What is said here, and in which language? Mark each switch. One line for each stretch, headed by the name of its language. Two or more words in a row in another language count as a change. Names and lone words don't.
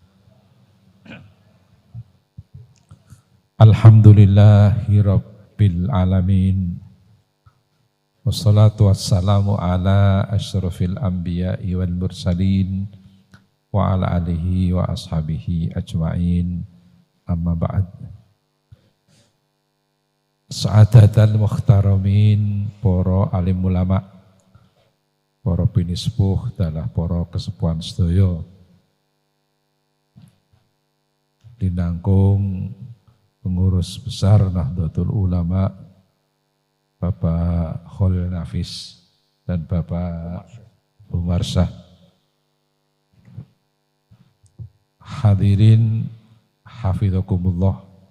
Arabic: الحمد لله رب العالمين. والصلاة والسلام على أشرف الأنبياء والمرسلين وعلى آله وأصحابه أجمعين. أما بعد. سعادة المحترمين,
Javanese: para alim ulama, para pinispuh dalah para kesepuhan sedaya.
Indonesian: Dinangkung pengurus besar Nahdlatul Ulama Bapak Khalil Nafis dan Bapak Umarsah.
Arabic: حاضرين حفظكم الله.